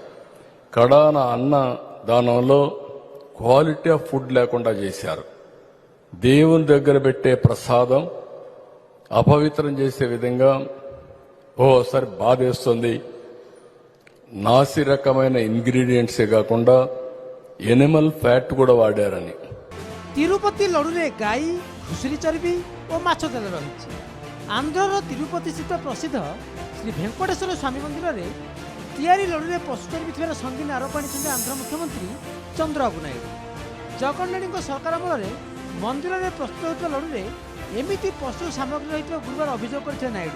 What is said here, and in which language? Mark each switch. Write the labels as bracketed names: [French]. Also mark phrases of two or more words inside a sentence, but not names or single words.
[Telugu] కడాన అన్న దానంలో [English] quality of food [Telugu] లేకుండా చేశారు. దేవుని దగ్గర పెట్టే ప్రసాదం అపవిత్రం చేసే విధంగా ఓసారి బాధేస్తుంది. నాసి రకమైన ఇంగ్రీడియంట్సే కాకుండా [English] animal fat [Telugu] కూడా వాడారని. [Odia] ତିରୁପତି ଲଡୁରେ ଗାଈ, ଘୁଷୁରୀ ଚର୍ବି ଓ ମାଛ ତେଲ ରହିଛି। ଆନ୍ଧ୍ରର ତିରୁପତି ସ୍ଥିତ ପ୍ରସିଦ୍ଧ ଶ୍ରୀ ଭେଙ୍କଟେଶ୍ୱର ସ୍ୱାମୀ ମନ୍ଦିରରେ ତିଆରି ଲଡୁରେ ପଶୁ ଚର୍ବି ଥିବାର ସଙ୍ଗୀନ ଆରୋପ ଆଣିଛନ୍ତି ଆନ୍ଧ୍ର ମୁଖ୍ୟମନ୍ତ୍ରୀ ଚନ୍ଦ୍ରବାବୁ ନାଇଡୁ। ଜଗନ୍ନାଥଙ୍କ ସରକାର ଅମଳରେ ମନ୍ଦିରରେ ପ୍ରସ୍ତୁତ ହେଉଥିବା ଲଡୁରେ ଏମିତି ପଶୁ ସାମଗ୍ରୀ ରହିଥିବା ଗୁରୁବାର ଅଭିଯୋଗ କରିଥିଲେ ନାଇଡୁ।